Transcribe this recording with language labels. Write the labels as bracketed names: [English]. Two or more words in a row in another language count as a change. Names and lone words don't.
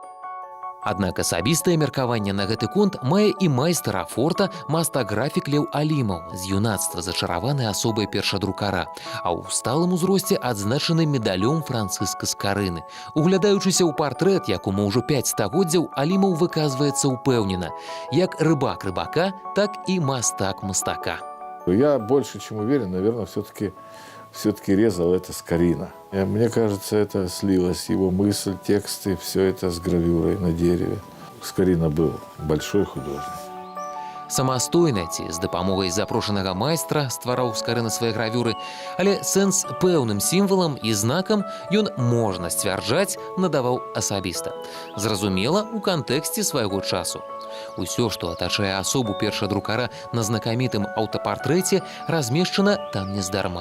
[Belarusian] Аднак асабістае меркаванне на гэты конт мае і майстар афорта, мастаграфік Леў Алімаў, з юнацтва зачараваны асобай першадрукара, а ў сталым узросце адзначаны медалём Францыска Скарыны. Углядаючыся ў партрэт, якому ўжо 5 стагоддзяў, Алімаў выказваецца ўпэўнена. Як рыбак рыбака, так і мастак мастака. [Russian] Я больше чем уверен, наверное, все-таки резал это Скарина. Мне кажется, это слилось, его мысль, тексты, все это с гравюрой на дереве. Скарина был большой художник. [Belarusian] Самастойна ці з дапамогай запрошанага майстра ствараў Скарына свае гравюры, але сэнс пэўным сімвалам і знакам ён, можна сцвярджаць, надаваў асабіста. Зразумела, у кантэксце свайго часу. Усё, што атачае асобу першадрукара на знакамітым аўтапартрэце, размешчана там нездарма.